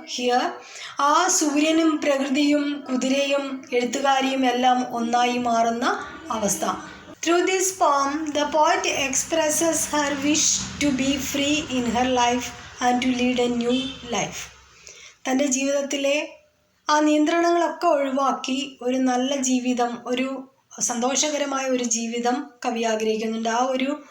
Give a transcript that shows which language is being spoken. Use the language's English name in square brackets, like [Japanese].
[Malayalam] Here ആ സൂര്യനും പ്രകൃതിയും കുതിരയും എഴുത്തുകാരിയും എല്ലാം ഒന്നായി മാറുന്ന അവസ്ഥ. [English] Through this poem, the poet expresses her wish to be free in her life and to lead a new life. [Malayalam] തൻ്റെ ജീവിതത്തിലെ ആ നിയന്ത്രണങ്ങളൊക്കെ ഒഴിവാക്കി ഒരു നല്ല ജീവിതം, ഒരു സന്തോഷകരമായ ഒരു ജീവിതം കവി ആഗ്രഹിക്കുന്നുണ്ട്. ആ ഒരു